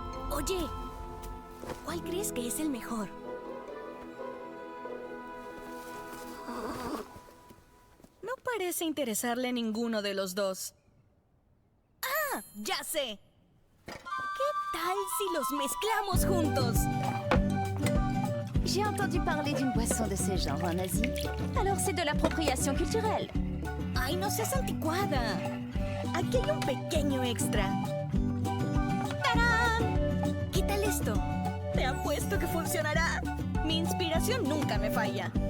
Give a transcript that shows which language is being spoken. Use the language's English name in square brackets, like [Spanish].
[Spanish] Oye, ¿cuál crees que es el mejor? No parece interesarle ninguno de los dos. ¡Ah! ¡Ya sé! ¿Qué tal si los mezclamos juntos? [French] J'ai entendu parler d'une boisson de ce genre en Asie. Alors c'est de l'appropriation culturelle. [Spanish] ¡Ay, no seas anticuada! Aquí hay un pequeño extra. ¡Tarán! ¿Qué tal esto? Te apuesto que funcionará. Mi inspiración nunca me falla.